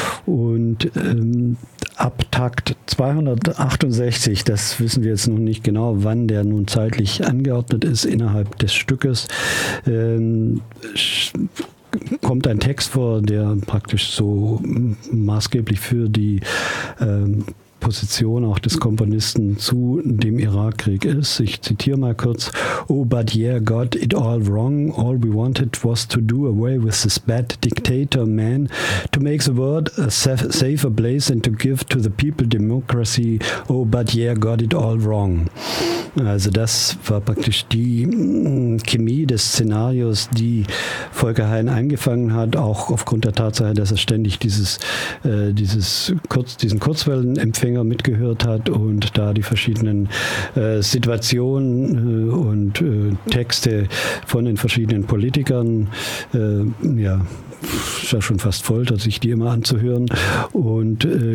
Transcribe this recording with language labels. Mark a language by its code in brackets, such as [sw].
[de] Und ab Takt 268, das wissen wir jetzt noch nicht genau, wann der nun zeitlich angeordnet ist innerhalb des Stückes, kommt ein Text vor, der praktisch so maßgeblich für die Position auch des Komponisten zu dem Irakkrieg ist. Ich zitiere mal kurz: [en] "Oh, but yeah, got it all wrong. All we wanted was to do away with this bad dictator man, to make the world a safer place and to give to the people democracy. Oh, but yeah, got it all wrong." [de] Also das war praktisch die Chemie des Szenarios, die Volker Hein angefangen hat, auch aufgrund der Tatsache, dass er ständig diesen Kurzwellenempfänger mitgehört hat und da die verschiedenen Situationen und Texte von den verschiedenen Politikern, ist ja schon fast Folter, sich die immer anzuhören, und